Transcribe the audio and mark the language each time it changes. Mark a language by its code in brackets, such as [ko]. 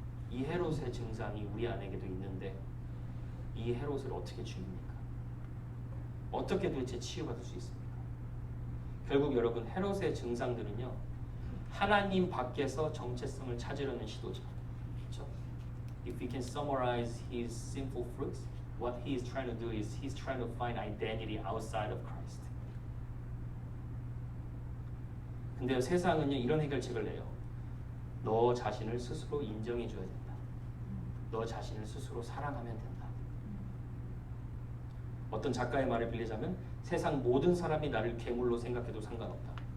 [ko] 이 헤롯의 증상이 우리 안에게도 있는데 이 헤롯을 어떻게 죽입니까? 어떻게 도대체 치유받을 수 있습니까? 결국 여러분 헤롯의 증상들은요, 하나님 밖에서 정체성을 찾으려는 시도죠. 그렇죠? [en] If we can summarize his sinful fruits, what he is trying to do is he's trying to find identity outside of Christ. [ko] 근데 세상은요 이런 해결책을 내요. 너 자신을 스스로 인정해 줘야 된다. 너 자신을 스스로 사랑하면 된다. 어떤 작가의 말을 빌리자면 세상 모든 사람이 나를 괴물로 생각해도 상관없다.